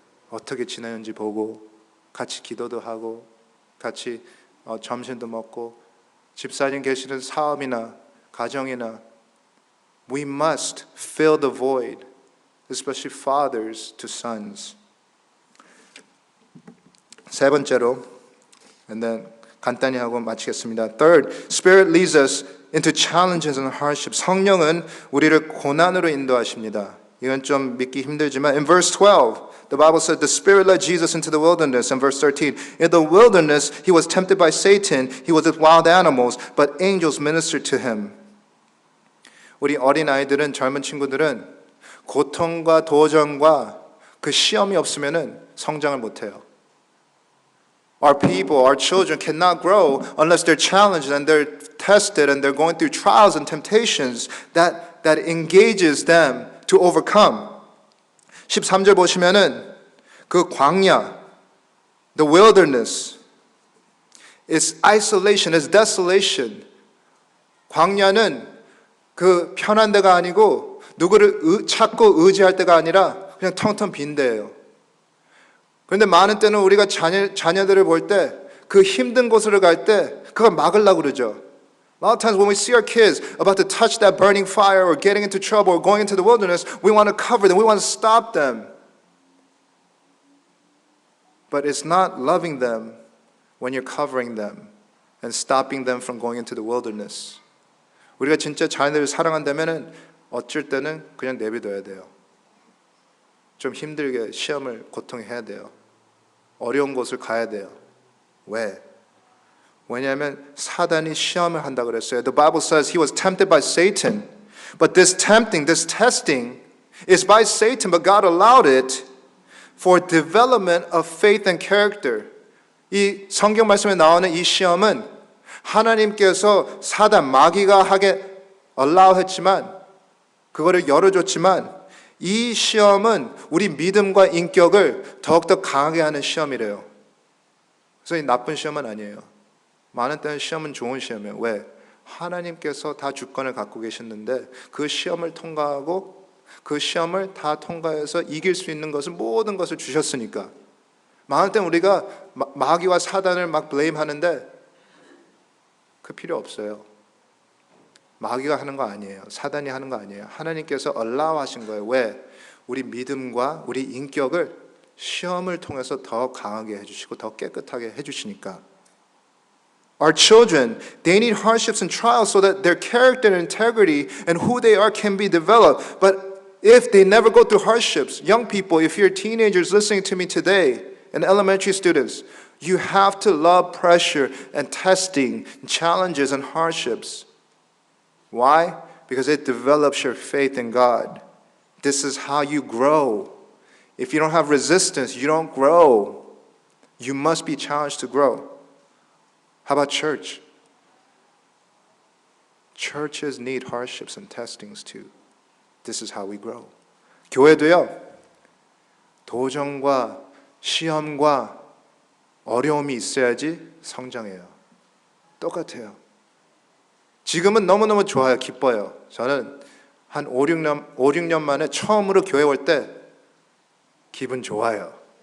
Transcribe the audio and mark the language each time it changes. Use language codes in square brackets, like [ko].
[ko] 어떻게 지내는지 보고 같이 기도도 하고 같이 점심도 먹고 집사님 계시는 사업이나 가정이나 [en] We must fill the void, especially fathers to sons. [ko] 세 번째로, [en] and then [ko] 간단히 하고 마치겠습니다. [en] Third, Spirit leads us into challenges and hardships. [ko] 성령은 우리를 고난으로 인도하십니다. 이건 좀 믿기 힘들지만 [en] in verse 12, the Bible said the Spirit led Jesus into the wilderness. In verse 13, in the wilderness he was tempted by Satan. He was with wild animals, but angels ministered to him. [ko] 우리 어린아이들은 젊은 친구들은 고통과 도전과 그 시험이 없으면은 성장을 못해요. [en] Our people, our children cannot grow unless they're challenged and they're tested and they're going through trials and temptations that engages them to overcome. [ko] 13절 보시면은 그 광야, [en] the wilderness, is isolation, is desolation. [ko] 광야는 그 편한 데가 아니고 누구를 찾고 의지할 때가 아니라 그냥 텅텅 빈 데예요. 그런데 많은 때는 우리가 자녀들을 볼 때 그 힘든 곳으로 갈 때 그걸 막으려고 그러죠. [en] A lot of times when we see our kids about to touch that burning fire or getting into trouble or going into the wilderness, we want to cover them, we want to stop them. But it's not loving them when you're covering them and stopping them from going into the wilderness. [ko] 우리가 진짜 자녀들을 사랑한다면은 어쩔 때는 그냥 내버려둬야 돼요. 좀 힘들게 시험을 고통해야 돼요. 어려운 곳을 가야 돼요. 왜? 왜냐하면 사단이 시험을 한다 그랬어요. [en] The Bible says he was tempted by Satan. But this tempting, this testing is by Satan, but God allowed it for development of faith and character. [ko] 이 성경 말씀에 나오는 이 시험은 하나님께서 사단, 마귀가 하게 allow 했지만 그거를 열어줬지만 이 시험은 우리 믿음과 인격을 더욱더 강하게 하는 시험이래요. 그래서 이 나쁜 시험은 아니에요. 많은 때는 시험은 좋은 시험이에요. 왜? 하나님께서 다 주권을 갖고 계셨는데 그 시험을 통과하고 그 시험을 다 통과해서 이길 수 있는 것은 모든 것을 주셨으니까. 많은 때는 우리가 마귀와 사단을 막 블레임 하는데 그 필요 없어요. 마귀가 하는 거 아니에요. 사단이 하는 거 아니에요. 하나님께서 allow 하신 거예요. 왜? 우리 믿음과 우리 인격을 시험을 통해서 더 강하게 해주시고 더 깨끗하게 해주시니까. [en] Our children, they need hardships and trials so that their character and integrity and who they are can be developed. But if they never go through hardships, young people, if you're teenagers listening to me today, and elementary students, you have to love pressure and testing, challenges and hardships. Why? Because it develops your faith in God. This is how you grow. If you don't have resistance, you don't grow. You must be challenged to grow. How about church? Churches need hardships and testings too. This is how we grow. [ko] 교회도요. 도전과 시험과 어려움이 있어야지 성장해요. 똑같아요. 지금은 너무너무 좋아요. 기뻐요. 저는 한 5, 6년 만에 처음으로 교회 올 때 기분 좋아요.